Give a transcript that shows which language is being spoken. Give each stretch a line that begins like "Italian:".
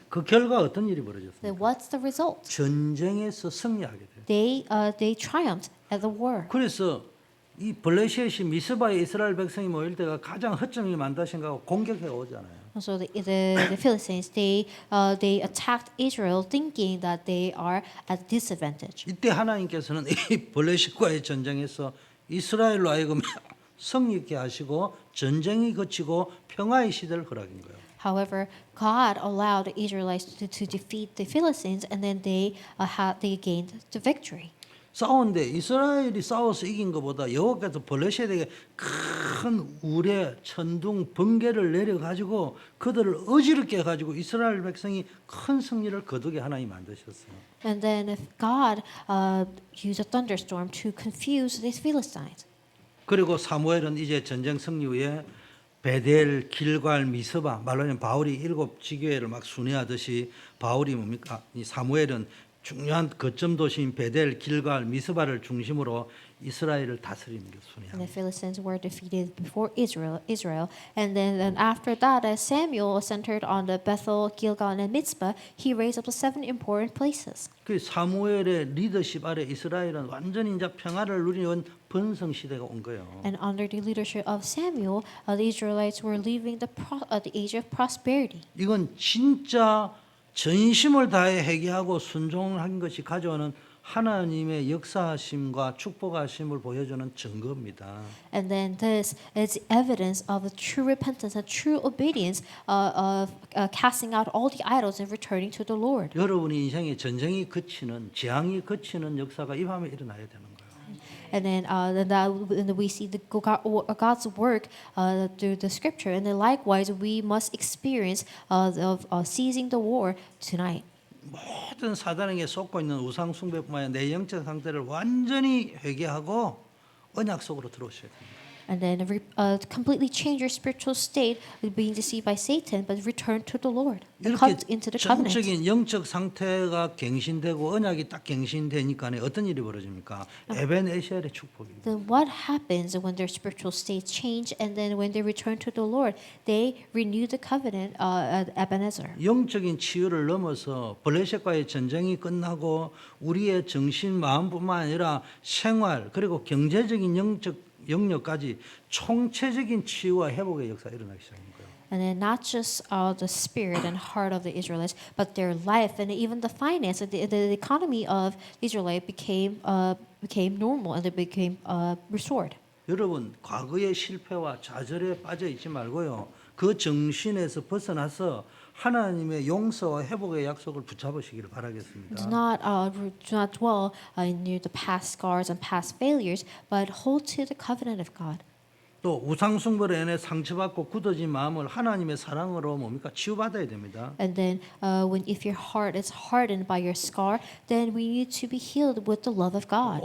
Korean: 그 결과 어떤 일이 벌어졌습니까?
English: Then what's the result?
Korean: 전쟁에서 승리하게 돼요.
English: They triumphed at the war.
Korean: 그래서 이 블레셋이 미스바에 이스라엘 백성이 모일 때가 가장 허점이 많다 생각하고 공격해 오잖아요.
English: So the Philistines they attacked Israel thinking that they are at disadvantage.
Korean: 이때 하나님께서는 이 블레셋과의 전쟁에서 이스라엘로 하여금 승리케 하시고 전쟁이 그치고 평화의 시대를 허락인 거예요.
English: However, God allowed the Israelites to defeat the Philistines, and then they gained the victory.
Korean: 싸우는데 이스라엘이 싸워서 이긴 것보다 여호와께서 블레셋에게 큰 우레, 천둥, 번개를 내려가지고 그들을 어지럽게 해가지고 이스라엘 백성이 큰 승리를 거두게 하나님 만드셨어요.
English: And then if God used a thunderstorm to confuse these Philistines.
Korean: 그리고 사무엘은 이제 전쟁 승리 후에 베델, 길갈, 미스바 말로 하면 바울이 7 지교회를 막 순회하듯이 바울이 뭡니까? 이 사무엘은 중요한 거점 도시인 베델, 길갈, 미스바를 중심으로 이스라엘을 다스리는 게
English: And the
Korean: 순회합니다.
English: Philistines were defeated before Israel, and then after that, as Samuel centered on the Bethel, Gilgal, and Mitzvah, he raised up the 7 important places.
Korean: 그 사무엘의 리더십 아래 이스라엘은 완전히 이제 평화를 누리는 번성 시대가 온 거예요.
English: And under the leadership of Samuel, the Israelites were leaving the age of prosperity.
Korean: 이건 진짜 전심을 다해 회개하고 순종한 것이 가져오는 하나님의 역사하심과 축복하심을 보여주는 증거입니다.
English: And then this is evidence of the true repentance and true obedience of casting out all the idols and returning to the Lord.
Korean: 여러분의 인생에 전쟁이 그치는 재앙이 그치는 역사가 이 밤에 일어나야 되는 거예요.
English: And then we see God's work through the Scripture, and then likewise we must experience of seizing the war tonight.
Korean: 모든 사단에게 속고 있는 우상 숭배뿐만 아니라 내 영적 상태를 완전히 회개하고 언약 속으로 들어오셔야 됩니다.
English: And then completely change your spiritual state, being deceived by Satan, but return to the Lord and come
Korean: 이렇게
English: into the covenant.
Korean: 전적인 영적 상태가 갱신되고 언약이 딱 갱신되니까 어떤 일이 벌어집니까? 에벤에셀의 축복입니다.
English: Then what happens when their spiritual states change, and then when they return to the Lord, they renew the covenant at Ebenezer.
Korean: 영적인 치유를 넘어서 블레셋과의 전쟁이 끝나고 우리의 정신 마음뿐만 아니라 생활 그리고 경제적인 영적 영역까지 총체적인 치유와 회복의 역사가 일어나기 시작한 거예요.
English: And then not just the spirit and heart of the Israelites, but their life and even the finance, the economy of Israel became normal and they became restored.
Korean: 여러분 과거의 실패와 좌절에 빠져 있지 말고요. 그 정신에서 벗어나서 하나님의 용서와 회복의 약속을 붙잡으시기를 바라겠습니다.
English: Do not dwell in the past scars and past failures, but hold to the covenant of God.
Korean: 또 우상 숭배로 인해 상처받고 굳어진 마음을 하나님의 사랑으로 뭡니까 치유받아야 됩니다.
English: And then, if your heart is hardened by your scar, then we need to be healed with the love of God.